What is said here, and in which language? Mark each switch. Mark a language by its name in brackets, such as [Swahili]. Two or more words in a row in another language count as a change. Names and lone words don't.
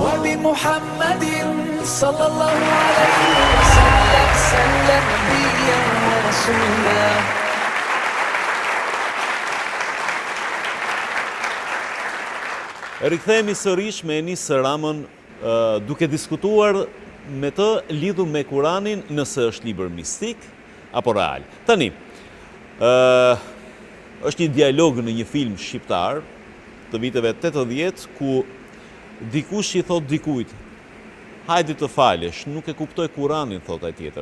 [Arabic] بمحمد صلى الله عليه وسلم سلم نبيا ورسولا. [Albanian] Rikthehemi sërish me Enis Ramën duke diskutuar me të lidhur me Kuranin nëse është libër mistik apo real. Tani, është një dialog në një film shqiptar të viteve 80 ku dikush i thot dikujt, hajde të falesh, nuk e kuptoj Kuranin, thot ai tjetër.